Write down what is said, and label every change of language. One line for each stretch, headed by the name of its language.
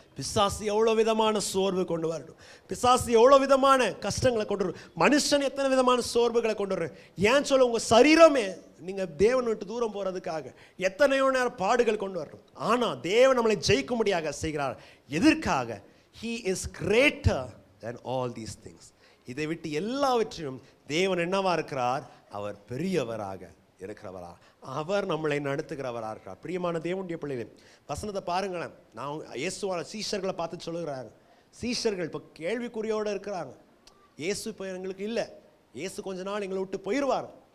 Tamil: பிசாசு எவ்வளவு விதமான சோர்வு கொண்டு வரணும், பிசாசு எவ்வளவு விதமான கஷ்டங்களை கொண்டு வரும், மனுஷன் எத்தனை விதமான சோர்வுகளை கொண்டு வரும். ஏன் சொல்ல, உங்க சரீரமே நீங்க தேவன் விட்டு தூரம் போறதுக்காக எத்தனையோ நேரம் பாடுகள் கொண்டு வரணும். ஆனா தேவன் நம்மளை ஜெயிக்கும்படியாக செய்கிறார். எதற்காக?
English: He is greater than all these things.
Tamil: இதை விட்டு எல்லாவற்றையும் தேவன் என்னவா இருக்கிறார்? அவர் பெரியவராக இருக்கிறவரா, அவர் நம்மளை நடத்துகிறவராக இருக்கிறார். பிரியமான தேவனுடைய பிள்ளைகளே, வசனத்தை பாருங்களேன். நான் இயேசுவான சீஷர்களை பார்த்து சொல்லுகிறாங்க. சீஷர்கள் இப்போ கேள்விக்குறியோடு இருக்கிறாங்க. இயேசு இப்போ எங்களுக்கு இல்லை, இயேசு கொஞ்ச நாள் எங்களை விட்டு போயிடுவார்.